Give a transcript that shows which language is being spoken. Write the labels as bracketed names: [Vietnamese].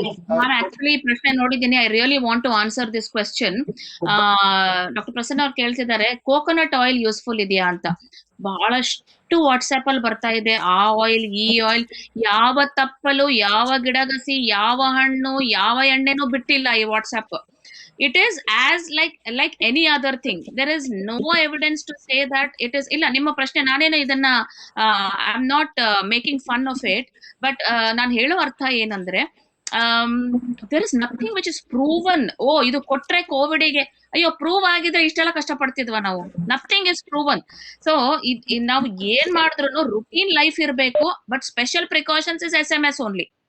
[Kannada] ನಾನು ಆಕ್ಚುಲಿ ಪ್ರಶ್ನೆ ನೋಡಿದ್ದೀನಿ. [English] I really want to answer this question. [Kannada] Doctor Prasanna ಅವ್ರು ಕೇಳ್ತಿದ್ದಾರೆ, ಕೋಕೋನಟ್ ಆಯಿಲ್ ಯೂಸ್ಫುಲ್ ಇದೆಯಾ ಅಂತ. ಬಹಳಷ್ಟು ವಾಟ್ಸ್ಆಪ್ ಅಲ್ಲಿ ಬರ್ತಾ ಇದೆ, ಆ ಆಯಿಲ್ ಈ ಆಯಿಲ್. ಯಾವ ತಪ್ಪಲು, ಯಾವ ಗಿಡಗಸಿ, ಯಾವ ಹಣ್ಣು, ಯಾವ ಎಣ್ಣೆನೂ ಬಿಟ್ಟಿಲ್ಲ ಈ WhatsApp. [English] It is as like any other thing. There is no evidence to say that it is. [Kannada] ಇಲ್ಲ, ನಿಮ್ಮ ಪ್ರಶ್ನೆ ನಾನೇನು ಇದನ್ನ [English] I am not making fun of it, but [Kannada] ನಾನು ಹೇಳೋ ಅರ್ಥ ಏನಂದ್ರೆ, [English] there is nothing which is proven. [Kannada] ಇದು ಕೊಟ್ರೆ ಕೋವಿಡ್ಗೆ, ಅಯ್ಯೋ ಪ್ರೂವ್ ಆಗಿದ್ರೆ ಇಷ್ಟೆಲ್ಲ ಕಷ್ಟಪಡ್ತಿದ್ವ ನಾವು? [English] Nothing is proven. [Kannada] ಸೊ ನಾವು ಏನ್ ಮಾಡಿದ್ರು ರುಟೀನ್ ಲೈಫ್ ಇರಬೇಕು, but special precautions is SMS only.